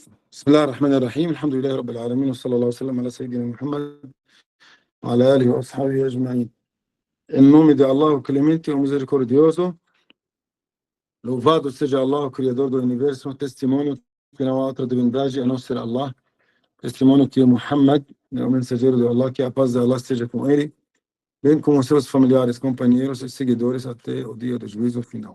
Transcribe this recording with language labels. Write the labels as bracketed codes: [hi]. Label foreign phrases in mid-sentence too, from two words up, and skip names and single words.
[ar] بسم الله الرحمن الرحيم الحمد لله رب العالمين وصلى الله وسلم على سيدنا محمد وعلى آله وأصحابه أجمعين. [pt] Em nome de Allah, o clemente e o misericordioso, louvado seja Allah, o Criador do Universo, testemunho que não há outra divindade a não ser Allah, testemunho que Muhammad é o mensageiro de Allah, que a paz de Allah esteja com ele, bem como seus familiares, companheiros e seguidores até o dia do juízo final.